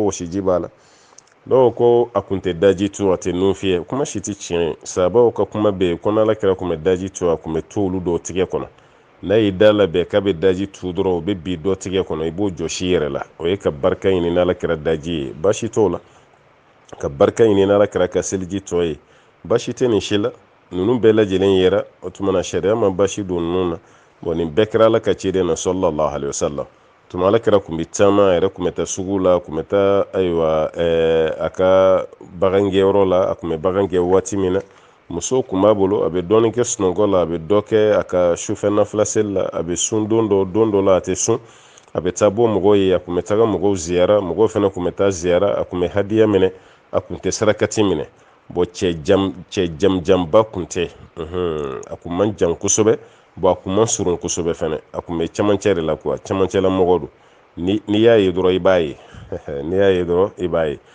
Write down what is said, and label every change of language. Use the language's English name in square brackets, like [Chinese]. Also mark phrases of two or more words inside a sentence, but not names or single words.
[Bambara] wɔsiji b'a la dɔw ko a kun tɛ daji tu a tɛ nun fiyɛ kuma si tɛ tiɲɛ sabaw ka kuma bɛ yen ko n'ala kɛra kun bɛ daji tu a kun bɛ to olu dɔw tigɛ kɔnɔ n'a y'i da labɛn k'a bɛ daji tu dɔrɔn o bɛ bi dɔ tigɛ kɔnɔ i b'o jɔsi i yɛrɛ la o ye ka barika ɲini n'ala kɛra daji ye baasi t'o la ka barika ɲini n'ala kɛra ka seliji tɔ ye baasi tɛ nin si la ninnu bɛɛ lajɛlen yɛrɛ o tuma na sariya ma baasi don ninnu na bon nin bɛɛ kɛra ala ka ciden na [Arabic] صلى الله عليه وسلم [Bambara] tuma ala kɛra kun bɛ taama a yɛrɛ kun bɛ taa sugu la a kun bɛ taa ayiwa a ka bagangɛyɔrɔ la a kun bɛ bagan gɛ waati min na muso kun b'a bolo a bɛ dɔɔni kɛ sunɔgɔ la a bɛ dɔ kɛ a ka sufɛ nafila seli la a bɛ sun don dɔ la a tɛ sun a bɛ taa bɔ mɔgɔw ye a kun bɛ taga mɔgɔw ziyara mɔgɔw fana kun bɛ taa ziyara a kun bɛ hadiya minɛ a kun tɛ sarakati minɛ bon cɛ jamjanba kun tɛ a kun man jan kosɛbɛ bon a kun man surun kosɛbɛ fɛnɛ a kun bɛ camancɛ de la quoi camancɛla mɔgɔ don ni y'a ye dɔrɔn i b'a ye n'i y'a ye dɔrɔn i b'a ye